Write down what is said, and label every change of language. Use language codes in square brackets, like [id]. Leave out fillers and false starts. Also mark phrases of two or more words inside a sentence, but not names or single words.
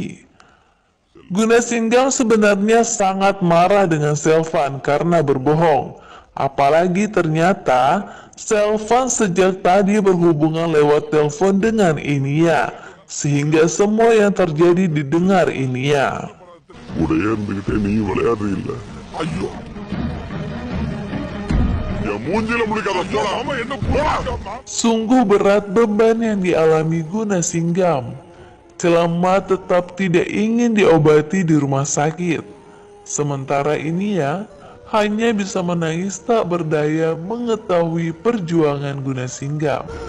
[id] Guna Singgam sebenarnya sangat marah dengan Selvan karena berbohong. Apalagi ternyata Selvan sejak tadi berhubungan lewat telepon dengan Inia, sehingga semua yang terjadi didengar Inia. [ta] உடைய இருந்துகிட்டே நீ விளையாடுறீல்ல ஐயோ என் மூஞ்சில முடிக்காத போடா ஆமா என்ன போடா [id] Sungguh berat beban yang dialami Guna Singgam. Celema tetap tidak ingin diobati di rumah sakit. Sementara Inia hanya bisa menangis tak berdaya mengetahui perjuangan Guna Singgam.